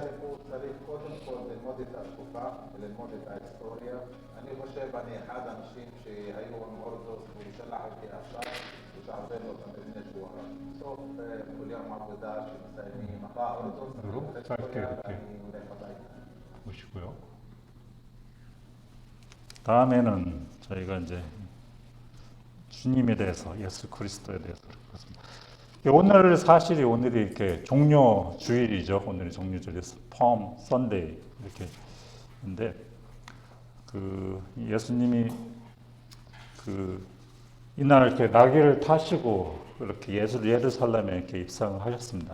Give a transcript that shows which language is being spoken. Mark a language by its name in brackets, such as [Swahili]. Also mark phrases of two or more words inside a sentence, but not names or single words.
[Hebrew] הוא צריך קודם כל ללמוד את התקופה וללמוד את ההיסטוריה. אני חושב, אני אחד האנשים שהיו עם אורתודוקס והוא שלח אותי עכשיו, ושעזר לו גם לפני שבועיים. בסוף כל יום עבודה שמסיימים, הבא אורתודוקס, ואני הולך הביתה. [Korean] 보시고요. 다음에는 저희가 이제 주님에 대해서, 예수 그리스도에 대해서 그렇습니다. 오늘 사실이 오늘이 이렇게 종료 주일이죠. 오늘이 종료주일에서 [English] palm Sunday [Korean] 이렇게 인데 그 예수님이 그 이날 이렇게 나귀를 타시고 이렇게 예루살렘에 이렇게 입성을 하셨습니다.